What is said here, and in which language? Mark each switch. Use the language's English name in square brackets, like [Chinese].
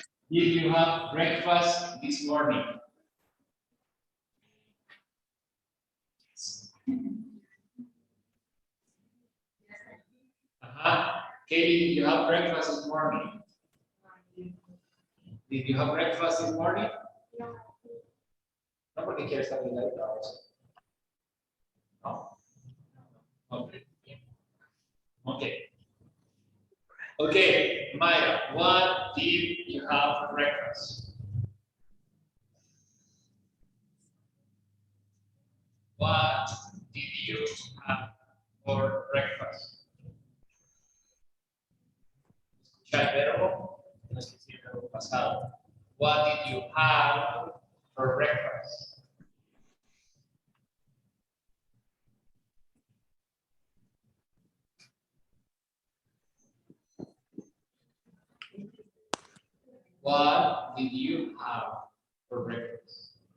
[English] did you have breakfast this morning? Katie, did you have breakfast this morning? Did you have breakfast this morning? [Spanish] No, porque quieres estar bien ahorita. [English] No. Okay. Okay. Okay, Maya, what did you have for breakfast? What did you have for breakfast? [Spanish] Escucha el verbo, tienes que decir el verbo pasado. [English] What did you have for breakfast? What did you have for breakfast?